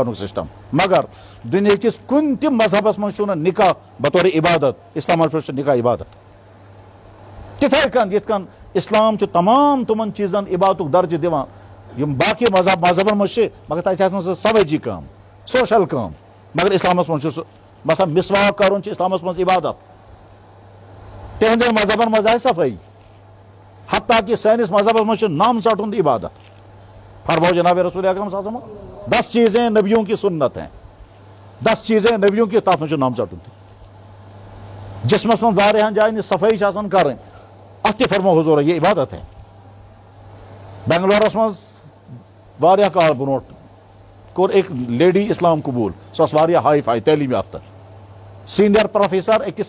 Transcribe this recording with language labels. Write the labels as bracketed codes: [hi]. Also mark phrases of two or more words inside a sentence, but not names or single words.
[ks] کرنُک سسٹم مگر دنیا کس کُنہِ تہِ مذہبس منٛز چھُنہٕ نکاح بطور عبادت اسلامس منٛز چھُ نکاح عبادت تِتھے کٔنۍ یِتھ کٔنۍ اسلام چھُ تمام تِمن چیٖزن عبادتُک درجہٕ دِوان یِم باقی مذہبن منٛز چھِ مگر تتہِ چھِ آسان سۄ سمٲجی کٲم سوشل کٲم مگر اسلامس منٛز چھُ سُہ مثلاً مسواک کرُن چھُ اسلامس منٛز عبادت تِہنٛدٮ۪ن مذہبن منٛز آسہِ صفٲیی حتیٰ کہ سٲنِس مذہبس منٛز چھُ نام ژٹُن تہِ عبادت فرماؤ جناب رسول اکرم [ar] صلی اللہ علیہ وسلم [ur] 10 چیزیں نبیوں کی سنت ہیں 10 چیزیں نبیوں کی [ks] تتھ منٛز چھُ نام ژٹُن تہِ جسمس منٛز واریاہن جاین یہِ صفٲیی چھِ آسان کرٕنۍ اتھ تہِ فرمو حضورو [ur] یہ عبادت ہے [ks] بنگلورس منٛز واریاہ کال برونٛٹھ کوٚر أکۍ لیڈی اسلام قبوٗل سۄ ٲس واریاہ ہاے فاے تعلیٖم یافتہ سیٖنیر پروفیسر أکِس